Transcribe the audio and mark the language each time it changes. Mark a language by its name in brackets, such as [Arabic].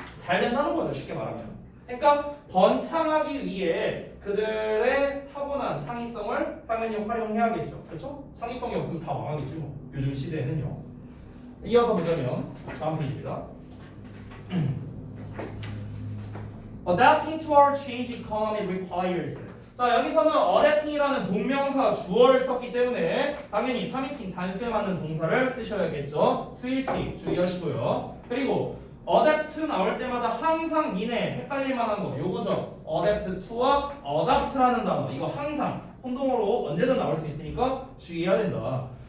[Korean] 잘 된다는 거죠, 쉽게 말하면. 그러니까 번창하기 위해 그들의 타고난 창의성을 당연히 활용해야겠죠. 그렇죠? 창의성이 없으면 다 망하겠지 뭐. 요즘 시대에는요. 이어서 보자면 다음 페이지입니다. [English] Adapting to our changed economy requires. [Korean] 자, 여기서는 adapting이라는 동명사 주어를 썼기 때문에 당연히 3인칭 단수에 맞는 동사를 쓰셔야겠죠. 수일치 주의하시고요. 그리고 adapt 나올 때마다 항상 니네 헷갈릴 만한 거 요거죠. adapt to와 adapt라는 단어 이거 항상 혼동어로 언제든 나올 수 있으니까 주의해야 된다.